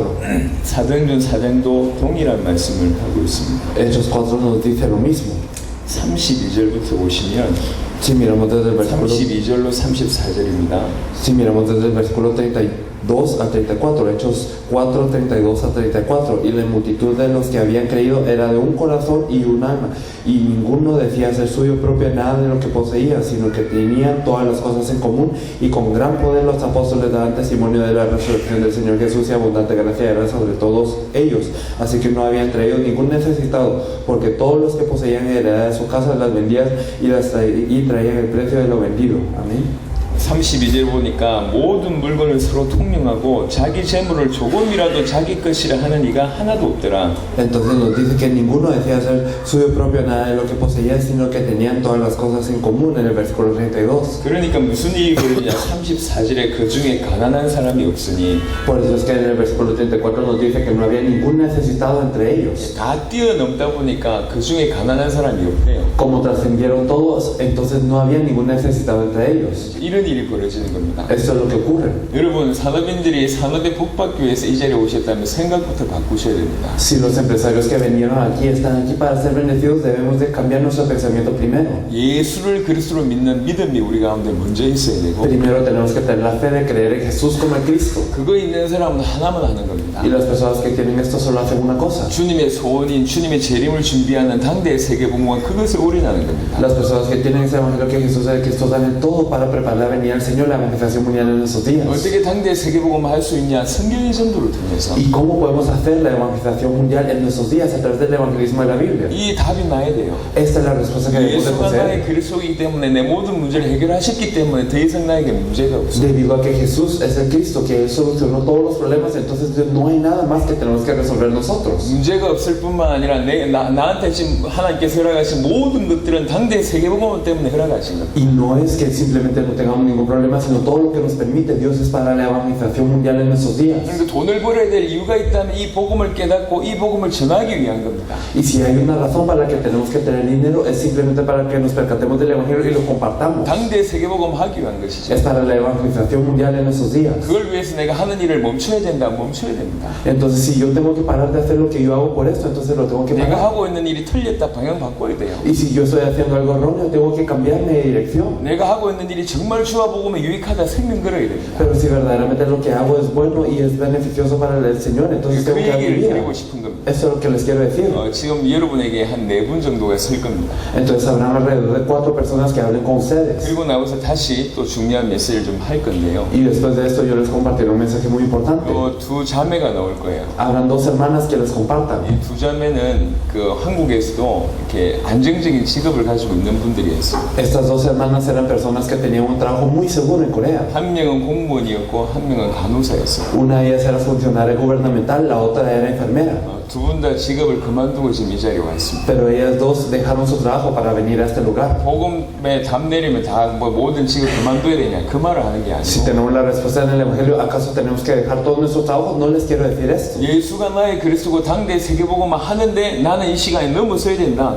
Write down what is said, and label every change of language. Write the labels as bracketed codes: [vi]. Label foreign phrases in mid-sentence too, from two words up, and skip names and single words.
[ko] 사도행전 4장도 동일한 말씀을 하고 있습니다. [es] Hechos 4 nos dice lo mismo. [ko] 32절부터 보시면 [es] Si miramos desde el versículo, [ko] 32절로 34절입니다. [es] si miramos desde el versículo 32 al 34, Hechos 4, 32 a 34, y la multitud de los que habían creído era de un corazón y un alma, y ninguno decía ser suyo propio nada de lo que poseía, sino que tenían todas las cosas en común, y con gran poder los apóstoles daban testimonio de la resurrección del Señor Jesús, y abundante gracia era sobre todos ellos. Así que no habían traído ningún necesitado, porque todos los que poseían heredad de su casa las vendían y traían el precio de lo vendido. Amén. [ko] 32절 보니까 모든 물건을 서로 통용하고 자기 재물을 조금이라도 자기 것이라 하는 이가 하나도 없더라. [es] Entonces nos dice que ninguno decía ser suyo propio nada de lo que poseía, sino que tenían todas las cosas en común en el versículo 32. [ko] 그러니까 무슨 일이 벌어지냐 34절에 그 중에 가난한 사람이 없으니 [es] Por eso es que en el versículo 34 nos dice que no había ningún necesitado entre ellos. [ko] 다 뛰어넘다 보니까 그 중에 가난한 사람이 없대요. [es] Como trascendieron todos, entonces no había ningún necesitado entre ellos. [ko] 이런 일이 벌어지는 겁니다. [es] Esto es lo que ocurre. [ko] 여러분 산업인들이 산업에 복받기 위해서 이 자리에 오셨다면 생각부터 바꾸셔야 됩니다. [es] Si los empresarios que vinieron aquí están aquí para ser bendecidos, debemos de cambiar nuestro pensamiento primero. [ko] 예수를 그리스도로 믿는 믿음이 우리 가운데 먼저 있어야 되고 [es] Primero tenemos que tener la fe de creer en Jesús como el Cristo. [ko] 그거 있는 사람은 하나만 하는 겁니다. [es] Y las personas que tienen esto solo hacen una cosa. [ko] 주님의 소원인 주님의 재림을 준비하는 당대의 세계복음은 그것을 올인하는 겁니다. [es] Las personas que tienen ese evangelio que Jesús es el Cristo dan todo para preparar la venida del Señor, la manifestación mundial en esos días. [ko] 어떻게 당대의 세계복음을 할 수 있냐? 성경의 전도를 통해서. [es] ¿Y cómo podemos hacer la evangelización mundial en nuestros días a través del evangelismo de la Biblia? [ko] 이 답이 나야 돼요. [es] Esta es la respuesta que debemos de [ko] 예수가 나의 [es] poseer. [ko] 그리스도이기 때문에 내 모든 문제를 해결하셨기 때문에 더 이상 나에게 문제가 없어요. [es] Debido a que Jesús es el Cristo, que Él solucionó todos los problemas, entonces no hay nada más que tenemos que resolver nosotros. [ko] 문제가 없을 뿐만 아니라 나한테 지금 하나님께서 허락하신 모든 것들은 당대의 세계복음 때문에 허락하신 겁니다. [es] Y no es que simplemente no tengamos ningún problema, sino todo lo que nos permite Dios es para la evangelización mundial en nuestros días. [ko] 그러니까 돈을 벌어야 될 이유가 있다면 이 복음을 깨닫고 이 복음을 전하기 위한 겁니다. [es] Y si hay una razón para la que tenemos que tener dinero, es simplemente para que nos percatemos del evangelio y lo compartamos. [ko] 당대의 세계복음 하기 위한 것이죠. [es] Es para la evangelización mundial en nuestros días. [ko] 그걸 위해서 내가 하는 일을 멈춰야 된다. 멈춰야 됩니다. [es] Entonces, si yo tengo que parar de hacer lo que yo hago por esto, entonces lo tengo que [ko] 내가 [es] parar. [ko] 하고 있는 일이 틀렸다. 방향 바꿔야 돼요. [es] Y si yo estoy haciendo algo erróneo, tengo que cambiarme de dirección. [ko] 내가 하고 있는 일이 정말 주와 복음에 유익하다. 생명 걸어야 됩니다. [es] Pero si verdaderamente lo que hago es bueno y es beneficioso para el Señor, entonces [ko] 그 [es] tengo que dar mi [ko] 얘기를 [es] vida. [ko] 드리고 싶은 겁니다. [es] Eso es lo que les quiero decir. [ko] 지금 여러분에게 한 4분 정도가 설 겁니다. [es] Entonces habrán alrededor de 4 personas que hablen con ustedes. [ko] 그리고 나와서 다시 또 중요한 메시지를 좀 할 건데요. [es] Y después de esto yo les compartiré un mensaje muy importante. [ko] 두 자매가 나올 거예요. [es] Habrán 2 hermanas que les compartan. [ko] 이 두 자매는 그 한국에서도 이렇게 안정적인 직업을 가지고 있는 분들이었어요. [es] Estas 2 hermanas eran personas que tenían un trabajo muy seguro en Corea. [ko] 한 명은 공무원이었고 한 명은 간호사였어요. [es] Una de ellas era funcionaria gubernamental, la otra era enfermera. [ko] 두 분 다 직업을 그만두고 지금 이 자리에 와 있습니다. [es] Pero ellas 2 dejaron su trabajo para venir a este lugar. [ko] 복음에 답 내리면 다 뭐 모든 직업 그만둬야 되냐 그 말을 하는 게 [es] Si [ko] 아니고 [es] tenemos la respuesta en el Evangelio, ¿acaso tenemos que dejar todos nuestros trabajos? No les quiero decir esto. [ko] 예수가 나의 그리스도고 당대 세계복음만 하는데 나는 이 시간에 넘어서야 된다.